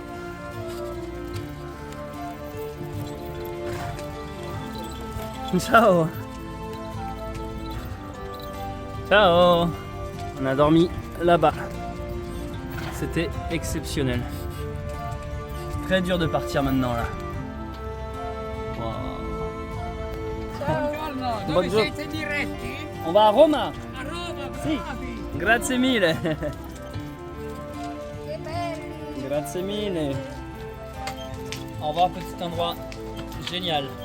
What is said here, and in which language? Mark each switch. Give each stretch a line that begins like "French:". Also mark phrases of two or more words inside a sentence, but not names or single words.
Italian: Ciao. Ciao.
French: On a dormi là-bas. C'était exceptionnel. Très dur de partir maintenant là.
Italian: Dove siete diretti?
French: On va à Roma.
Italian: A Roma, Sì. bravi! Grazie mille. Grazie mille.
French: Au revoir, petit endroit génial.